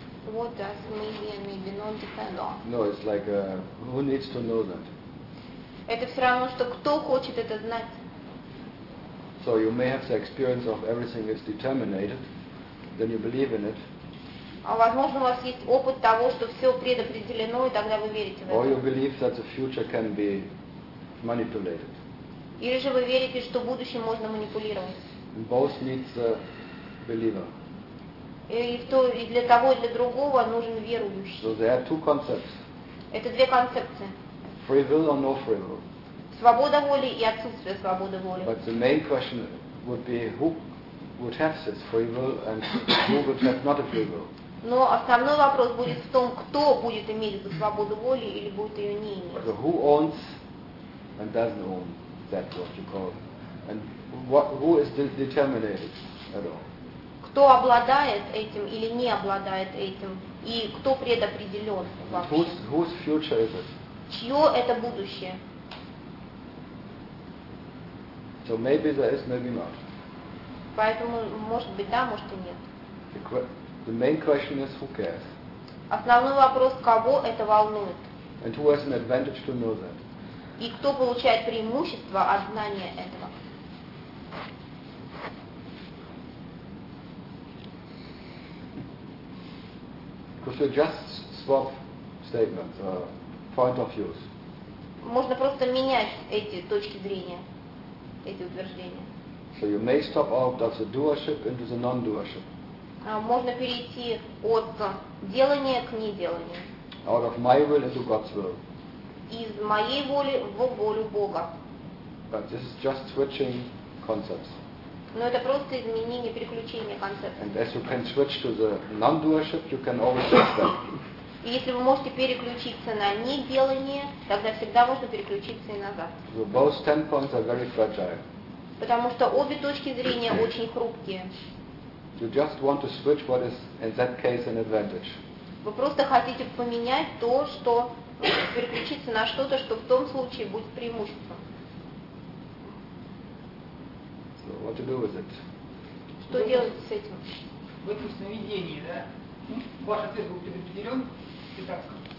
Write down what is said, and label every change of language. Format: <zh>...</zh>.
<en>What does maybe and maybe not depend on? No, it's like who needs to know that?</en> <ru>Это все равно, что кто хочет это знать.</ru> <en>So you may have the experience of everything is determined, then you believe in it.</en> <ru>А возможно, у вас есть опыт того, что все предопределено, и тогда вы верите в это.</ru> <en>Or you believe that the future can be manipulated.</en> <ru>Или же вы верите, что будущее можно манипулировать.</ru> <en>Both needs a believer.</en> <ru>И то, и для того, и для другого нужен верующий.</ru> <en>So there are two concepts.</en> <ru>Это две концепции.</ru> <en>Free will or no free will.</en> <ru>Свобода воли и отсутствие свободы воли.</ru> <en>But the main question would be who would have this free will and who would have not a free will.</en> <ru>Но основной вопрос будет в том, кто будет иметь эту свободу воли или будет ее не иметь.</ru> <en>So who owns and doesn't own that what you call it. And who is determinated at all?</en> <ru>Кто обладает этим или не обладает этим, и кто предопределен вообще?</ru> <en>Whose future is it?</en> <ru>Чье это будущее?</ru> <en>So maybe there is, maybe not.</en> <ru>Поэтому может быть да, может и нет.</ru> <en>The main question is who cares?</en> <ru>Основной вопрос, кого это волнует?</ru> <en>And who has an advantage to know that?</en> <ru>И кто получает преимущество от знания этого?</ru> <en>Could you just swap statements, point of views?</en> <ru>Можно просто менять эти точки зрения, эти утверждения.</ru> <en>So you may stop out of the doership into the non-doership.</en> <ru>Можно перейти от делания к неделанию.</ru> <en>Out of my will into God's will.</en> <ru>Из моей воли в волю Бога.</ru> <en>But this is just switching concepts.</en> <ru>Но это просто изменение, переключение концепции.</ru> <en>And as you can switch to the non-doership, you can always switch that.</en> <ru>И если вы можете переключиться на неделание, тогда всегда можно переключиться и назад.</ru> <en>So both standpoints are very fragile.</en> <ru>Потому что обе точки зрения очень хрупкие.</ru> <en>You just want to switch what is in that case an advantage.</en> <ru>Вы просто хотите поменять то, что переключиться на что-то, что в том случае будет преимуществом.</ru> <en>What to do with it?</en> <ru>Что делать с этим? В этом сновидении, да? Ваш ответ был предопределен предопределён?</ru>